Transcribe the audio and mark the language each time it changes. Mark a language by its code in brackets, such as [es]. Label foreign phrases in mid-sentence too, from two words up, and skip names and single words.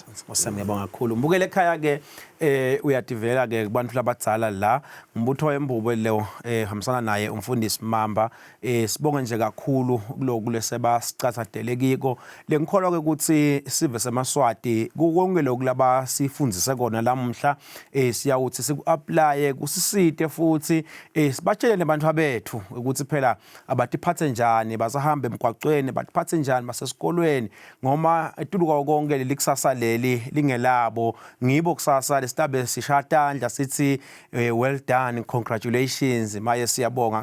[ss] ngiyabonga kakhulu mbukele ekhaya ke uyadivela ke kubantu labadzala la umbutho wembube leyo hambisana naye umfundisi Mamba sibonge nje kakhulu kuloku leseba sicathathele kiko lengikholwa ke ukuthi sive seMaswati konke lokulaba sifundzise kona lamuhla siyawuthi siku-apply kusisite futhi sibatshele nabantu bethu ukuthi phela abatiphathe njani basahambe emgwaqweni batiphathe njani basesikolweni ngoma etuluka konke likusasa leli lingelabo ngibo kusasa lesitabe sishatandla sithi [en] well done, congratulations, [ss] maye siyabonga.